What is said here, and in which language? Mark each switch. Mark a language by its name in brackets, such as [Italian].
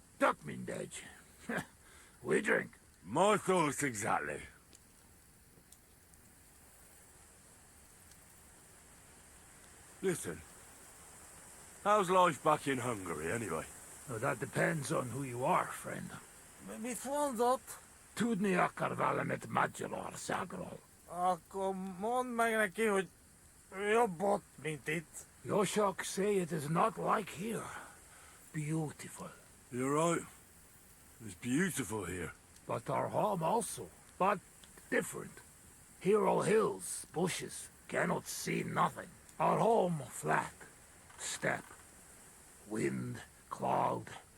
[English] Duck mindej. We drink. My thoughts exactly. Listen, how's life back in Hungary anyway? Now, that depends on who you are, friend. [Hungarian] Mit mondott? Tudni akar velemet Magyarországról. Akkor mondd meg neki, hogy jobb ott, mint itt. [English] Yoshok say it is not like here. Beautiful. You're right. It's beautiful here. But our home also. But different. Here all hills, bushes, cannot see nothing. Our home flat, steppe, wind, cloud.